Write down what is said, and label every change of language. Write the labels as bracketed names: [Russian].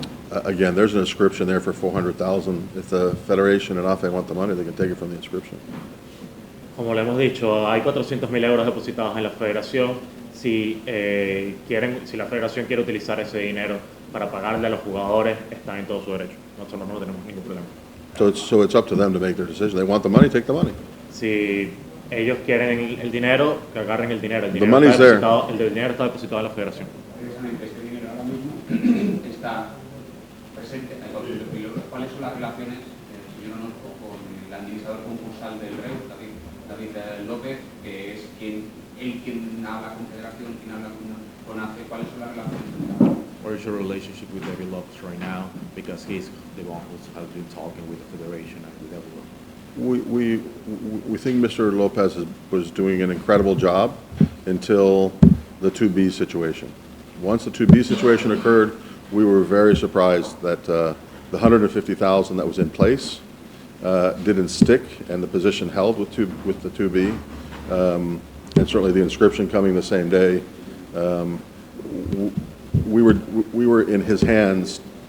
[English] Again, there's an inscription there for 400,000. If the Federation and AFE want the money, they can take it from the inscription. [Spanish] Como le hemos dicho, hay 400.000 euros depositados en la Federación. Si la Federación quiere utilizar ese dinero para pagarle a los jugadores, están en todo su derecho. Nosotros no tenemos ningún problema. [English] So it's up to them to make their decision. They want the money, take the money. [Spanish] Si ellos quieren el dinero, que agarren el dinero. El [English] money's [Spanish] dinero está depositado en la Federación. precisamente este dinero ahora mismo está presente, hay 200.000 euros. ¿Cuáles son las relaciones, señor Onolfo, con el administrador concursal del Reus, David López, que es quien habla con Federación, quien habla con AFE? ¿Cuáles son las relaciones? [English] What is your relationship with David Lopez right now? Because he's the one who has been talking with the Federation and with everyone. We think Mr. Lopez was doing an incredible job until the 2B situation. Once the 2B situation occurred, we were very surprised that the 150,000 that was in place didn't stick, and the position held with the 2B, and certainly the inscription coming the same day. We were in his hands